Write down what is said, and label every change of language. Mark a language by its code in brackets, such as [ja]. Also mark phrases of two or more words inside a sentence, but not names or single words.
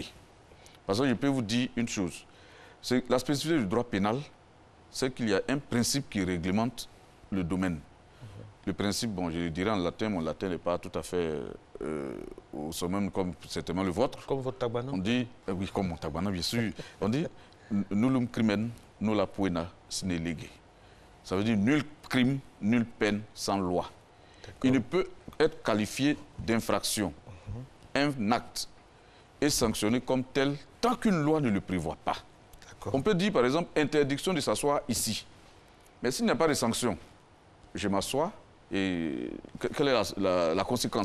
[fr] Parce que je peux vous dire une chose, c'est la spécificité du droit pénal, c'est qu'il y a un principe qui réglemente le domaine. Le principe, bon, je le dirais en latin, mon latin n'est pas tout à fait au sommet comme certainement le vôtre. Comme votre tagbana? On dit, oui, comme mon tagbana, bien sûr. On dit, [la] nullum crimen, nulla poena sine lege. [fr] Ça veut dire nul crime, nulle peine sans loi. Il ne peut être qualifié d'infraction. Un acte est sanctionné comme tel tant qu'une loi ne le prévoit pas. On peut dire, par exemple, interdiction de s'asseoir ici. Mais s'il n'y a pas de sanction, je m'assois et quelle est la conséquence?